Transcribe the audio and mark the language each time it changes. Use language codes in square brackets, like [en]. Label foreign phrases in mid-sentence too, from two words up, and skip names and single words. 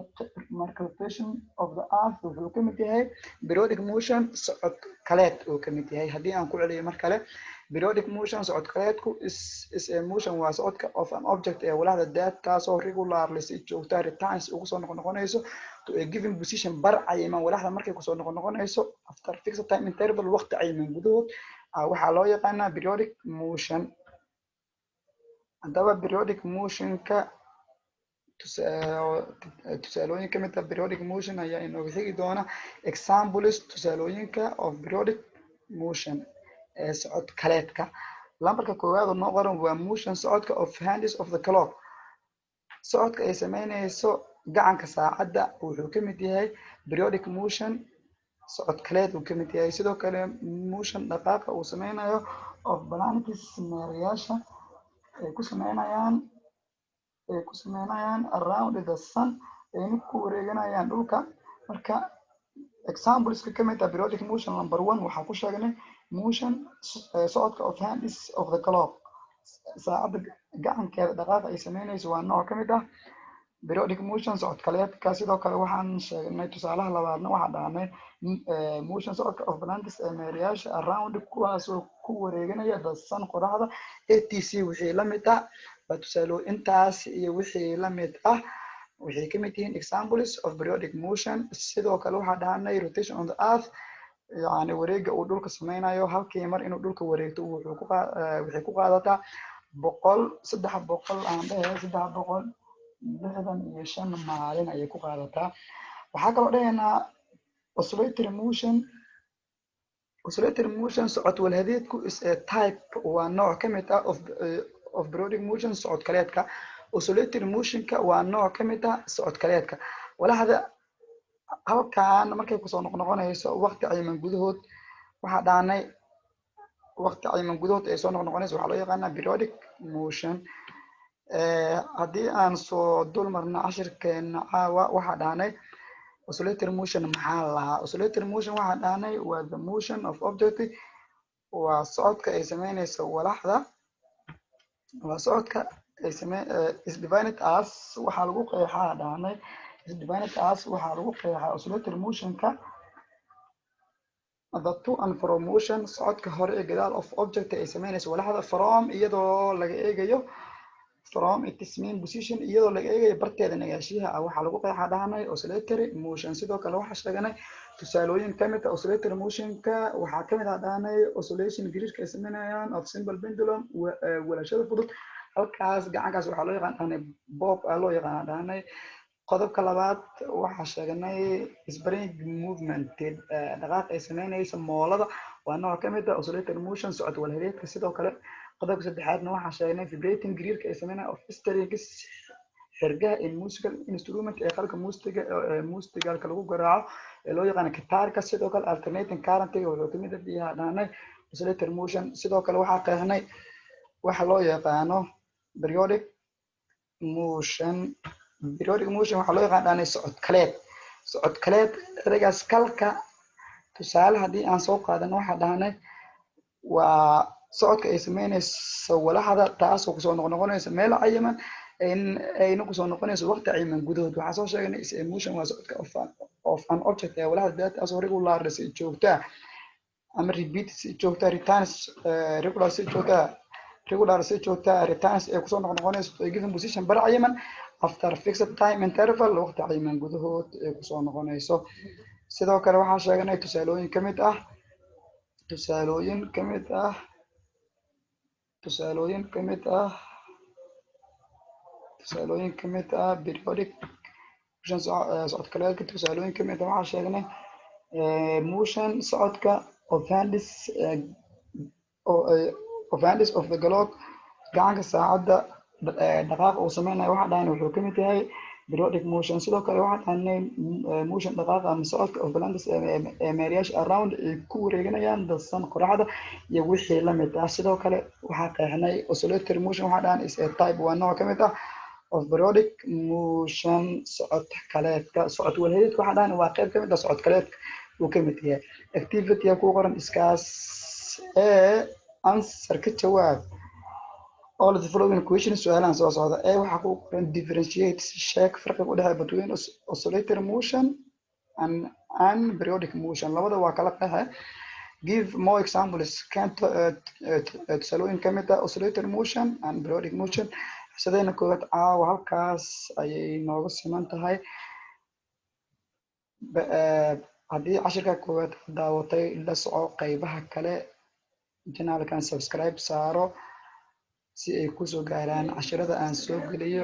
[so] marka [en] rotation of the earth [so] wuxuu ka mid yahay [en] periodic motion [so] socod kaleed uu ka mid yahay. haddii aan ku celiyo mar kale [en] periodic motion [so] socod kaleedku [en] is a motion [so] waa socodka [en] of an object [so] ee walaxda that taasoo regularly si joogtaa returns ugu soo noqonayso [en] to a given position [so] bar cayiman walaxda markay kusoo noqonayso [en] after fixed time interval [so] waqti cayiman gudahood waxaa loo yaqaanaa [en] periodic motion. [so] haddaba [en] periodic motionka [so] tusaalooyin ka mid ah [en] periodic motion [so] ayaa inooga xigi doona. examples tusaalooyinka [en] of periodic motion [so] ee socod kaleedka. lambarka koowaad oo noo qoran waa motion socodka [en] of hands of the clock. [so] socodka ay sameynayso gacanka saacadda wuxuu ka mid yahay [en] periodic motion, [so] socod kaleed uu ka mid yahay. sidoo kale motion dhaqaaqa uu sameynayo [en] of planets [so] meerayaasha ay ku sameynayaan [en] around the sun, [so] ayna ku wareeganayaan dhulka. marka exampleska ka mid ah [en] periodic motion number 1 [so] waxaa ku sheegnay motion socodka [en] of hands of the clock. [so] saacadda gacankeeda dhaqaaqa ay sameynayso waa nooc ka mid ah [en] periodic motion [so] socod kaleedka. sidoo kale waxaan sheegnay tusaalaha labaadna waxaa dhahnay motion socodka [en] of planets [so] ee meerayaasha around, kuwaasoo ku wareeganaya [en] the sun [so] qoraxda, etc. wixii la mid ah tusaalo intaas iyo wixii la mid ah waxay ka mid yihiin [en] examples of periodic motion. [so] sidoo kale waxaa dhahnay [en] rotation on the earth, [so] yani wareega uu dhulka sameynayo halkii mar inuu dhulka wareegto waxay ku qaadataa 365 maalin ayay ku qaadataa. waxaa kaloo dhahaynaa [en] oscillatory motion [so] socod walhadeedku [en] is a type, [so] waa nooc ka mid ah [en] of periodic motion [so] socod kaleedka. [en] oscillatory motionka [so] waa nooc ka mid ah socod kaleedka. walaxda halkan markay kusoo noqnoqonayso waqti cayiman gudahood, waxaa dhahnay waqti cayiman gudahood ay soo noqnoqonayso waxaa loo yaqaanaa periodic motion. haddii aan soo dul marna cashirkeena caawa waxaa dhahnay [en] oscillatory motion [so] maxaa lahaa. [en] oscillatory motion [so] waxaa dhahnay waa [en] the motion of object, [so] waa socodka ay sameynayso walaxda, waa socodka ay [en] is defined as, [so] waxaa lagu qeexaa dhahnay [en] is defined as, [so] waxaa lagu qeexaa [en] oscillatory motionka the to and from motion, [so] socodka hore ee gadaal [en] of object [so] ay sameynayso walaxda, from iyadoo laga eegayo [en] from its main position, [so] iyadoo laga eegayo barteeda nagaashiyaha waxaa lagu qeexaa dhahnay [en] oscillatory motion. [so] sidoo kale waxaa sheeganay tusaalooyin ka mid ah [en] oscillatory motionka [so] waxaa ka mid ah dhahnay oscillation gariirka ay sameynayaan [en] of simple pendulum, [so] walashada fudud. halkaas gacankaas waxaa loo yaqaan dhahnay bob loo yaqaan dhahnay. qodobka labaad waxaa sheeganay [en] spring movement, [so] dhaqaaq ay sameynayso moolada, waa nooc ka mid ah [en] oscillatory motion [so] socod walhadeedka. sidoo kale qodobka saddexaadna waxaa sheegnay vibrating gariirka ay sameynaya [en] of strings, [so] xirgaha [en] in musical instrument [so] ee qalka muusigalka lagu garaaco ee loo yaqaan gitaarka. sidoo kale [en] alternating current-ga [so] wuxuu kamid yahay dhahnay [en] oscillatory motion. [so] sidoo kale waxaa qeexnay waxa loo yaqaano periodic motion. [en] periodic motion [so] waxaa loo yaqaan dhahnay socod kaleed. ereygaas kalka tusaale haddii aan soo qaadano waxaa dhahnay waa socodka ay sameynayso walaxda, taasoo kusoo noqnoqonayso meel cayiman ayna kusoo noqonayso waqti cayiman gudahood. waxaa soo sheegnay [en] is motion [so] waa socodka [en] of an object [so] ee walaxda daataasoo regular si joogta ama repeat si joogta, [en] returns regular [so] si joogta, [en] returns [so] ee kusoo noqnoqonayso [en] a given position [so] bar cayiman [en] after fixed time interval, [so] waqti cayiman gudahood ee kusoo noqonayso. sidoo kale waxaa sheegnay tusaalooyin ka mid ah [en] periodic motion [so] socod kaleedka. tusaalooyin ka mid ah waxaa sheegnay motion socodka [en] of hands of the clock, [so] gacanka saacadda dhaqaaqa uu sameynayo waxaa dhahnay wuxuu ka mid yahay [en] periodic motion. [so] sidoo kale waxaa dhahnay motion dhaqaaqa ama socodka [en] of planets [so] ee meerayaasha around ay ku wareeganayaan [en] the sun [so] qoraxda iyo wixii la mid ah. sidoo kale waxaa qeexnay [en] oscillatory motion [so] waxaa dhahnay [en] is a type, [so] waa nooc ka mid ah [en] of periodic motion [so] socod kaleedka. socod walhadeedka waxaa dhahnay waa qayb ka mid ah socod kaleedka uu ka mid yahay. activity ku qoran iskaas answer ka jawaab [en] all of the following questions [so] su'aalahan soo socda. waxaa ku qoran [en] differentiate, [so] sheeg farqiga u dhexeeya [en] between oscillatory motion and periodic motion, [so] labada waa kala qeexe. [en] give more examples, [so] tusaalooyin ka mid ah [en] oscillatory motion and periodic motion. [so] xisadeena koowaad caawa halkaas ayay nooga siman tahay. haddii cashirka koowaad daawatay la soco qaybaha kale channelkan subscribe saaro si ay ku soo gaaraan casharada aan soo geliyo.